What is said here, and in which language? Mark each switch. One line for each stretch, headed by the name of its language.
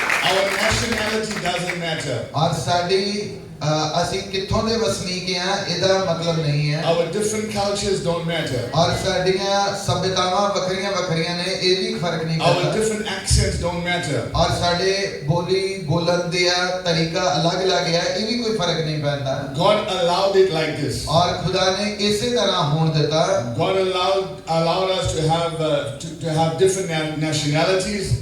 English: Our nationality doesn't matter.
Punjabi: ਔਰ ਸਾਡੀ ਅਸੀਂ ਕਿੱਥੋਂ ਦੇ ਵਸਨੀਕ ਹਾਂ ਇਹਦਾ ਮਤਲਬ ਨਹੀਂ ਹੈ।
English: Our different cultures don't matter.
Punjabi: ਔਰ ਸਾਡੀਆਂ ਸਭਿਤਾਵਾਂ ਵੱਖਰੀਆਂ ਵੱਖਰੀਆਂ ਨੇ ਇਹ ਵੀ ਫਰਕ ਨਹੀਂ
English: Our
Punjabi: ਕਰਦਾ।
English: different accents don't matter.
Punjabi: ਔਰ ਸਾਡੇ ਬੋਲੀ ਬੋਲਣ ਦਾ ਤਰੀਕਾ ਅਲੱਗ-ਅਲੱਗ ਹੈ ਇਹ ਵੀ ਕੋਈ ਫਰਕ ਨਹੀਂ ਪੈਂਦਾ।
English: God allowed it like this.
Punjabi: ਔਰ ਖੁਦਾ ਨੇ ਇਸੇ ਤਰ੍ਹਾਂ ਹੋਣ ਦਿੱਤਾ।
English: God allowed us to have different nationalities.